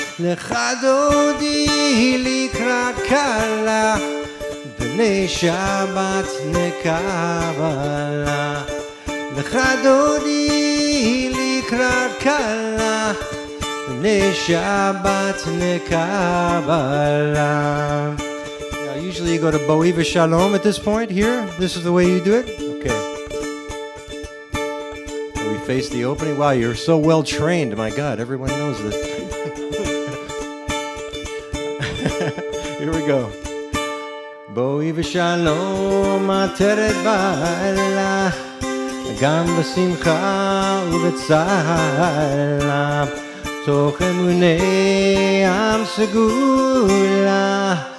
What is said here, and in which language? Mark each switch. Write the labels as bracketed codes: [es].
[he] לך דודי לקראת כלה, בני שבת נקבלה. לך דודי לקראת כלה, בני שבת נקבלה. [en] Usually you go to Bo'i v'Shalom at this point here. This is the way you do it? Okay. So we face the opening. Wow, you're so well trained. My God, everyone knows this. Here we go. [he] Bo'i v'Shalom עטרת בעלה, גם בשמחה ובצהלה, תוך אמוני עם סגולה.